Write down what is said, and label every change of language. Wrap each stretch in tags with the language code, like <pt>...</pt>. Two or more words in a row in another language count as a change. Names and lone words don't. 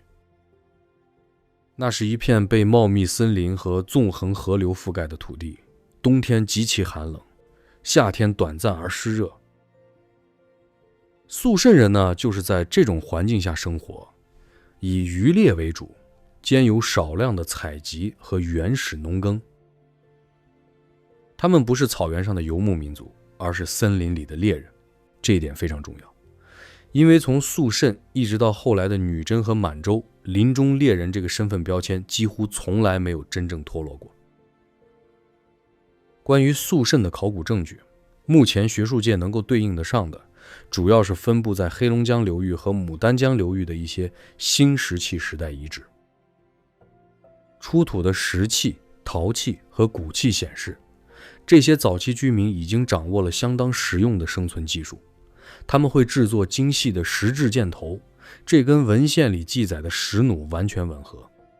<zh>那是一片被茂密森林和縱橫河流覆蓋的土地，冬天極其寒冷，夏天短暫而濕熱。肃慎人呢，就是在這種環境下生活，以漁獵為主，兼有少量的採集和原始農耕。他們不是草原上的游牧民族，而是森林裡的獵人，這一點非常重要。因為從肅慎一直到後來的女真和滿洲，林中獵人這個身份標籤幾乎從來沒有真正脫落過。關於肅慎的考古證據，目前學術界能夠對應得上的，主要是分布在黑龍江流域和牡丹江流域的一些新石器时代遺址。出土的石器、陶器和骨器顯示，這些早期居民已經掌握了相當實用的生存技術。他們會制作精細的石質箭頭，這跟文獻裡記載的石弩完全吻合。</zh>